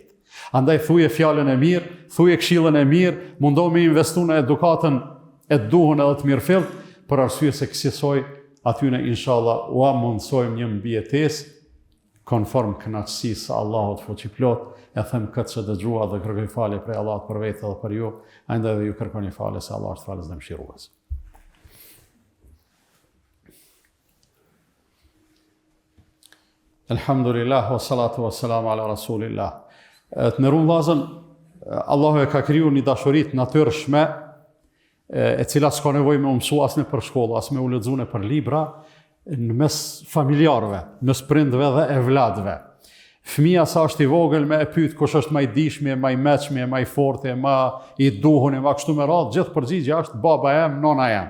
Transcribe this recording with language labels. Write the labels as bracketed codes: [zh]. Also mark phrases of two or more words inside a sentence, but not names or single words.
[sq] Andaj thuje fjalën e mirë, thuje këshillën e mirë, mundo me investu në edukatën e duhur edhe të mirëfillt, për arsye se kësaj atyne inshallah ua mundsojmë një mbijetesë konform kënaqësisë së Allahut fuqiplot. E them këtë që dëgjua dhe kërkoj falje prej Allahut për vetë dhe për ju, andaj edhe ju kërkoni falje se Allah është falës dhe mëshirues. [ar] الحمد لله والصلاة والسلام على رسول الله. [sq] Të nderuar vllazën, Allahu e ka kriju një dashurit natyrshme, e cila s'ka nevojë me u mësu as në për shkollë, as me u lexuar në për libra, në mes familjarëve, mes prindve dhe evlatëve. Fëmia sa është i vogël me e pyet kush është më i dishmi, më i mëshmi, më i fortë, më i duhur, më kështu me radhë, gjithë përgjigjja është baba jam, nona jam.